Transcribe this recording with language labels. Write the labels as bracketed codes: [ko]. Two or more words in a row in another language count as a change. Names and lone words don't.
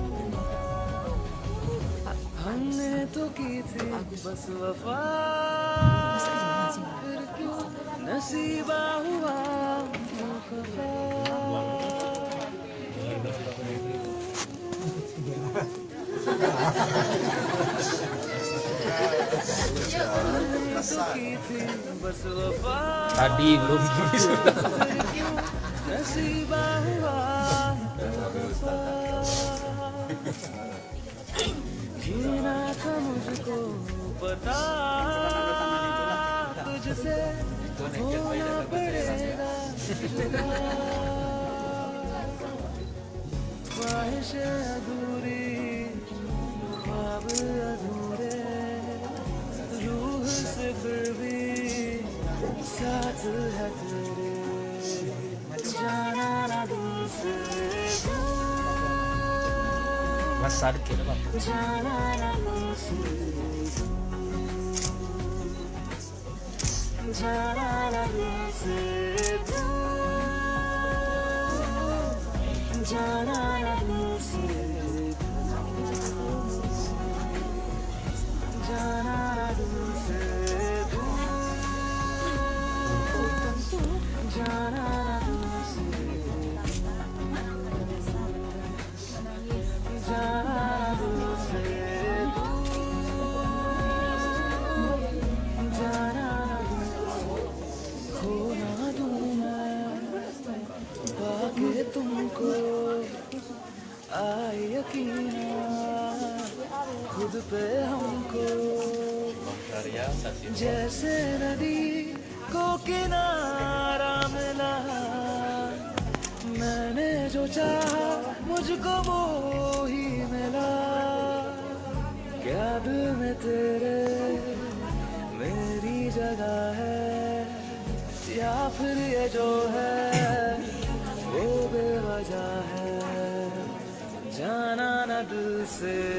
[hi] हमने तो की थी बस वफा फिर क्यों नसीबा हुआ खफा तो की थी बस वफा [id] Tadi belum gini sudah. [hi] नसीबा हुआ जीना था मुझको पता तुझसे होना पड़ेगा ख्वाहिश अधूरी ख्वाब अधूरे रूह से फिर भी साथ है तेरे जाना ना दिल से [id] Mas Sadki apa? [hi] जाना ना दिल से जाना ना दिल से जाना ना दिल से जाना ना दिल से जाना ना दिल से जाना दिल से जाना दिल से खो ना दूं मैं पाके तुमको आए यकीन खुद पे हमको जैसे नदी को किनारा मिला मैंने जो चाहा मुझको वो ही मिला क्या दिल में तेरे मेरी जगह है या फिर ये जो है वो बेवजह है जाना ना दिल से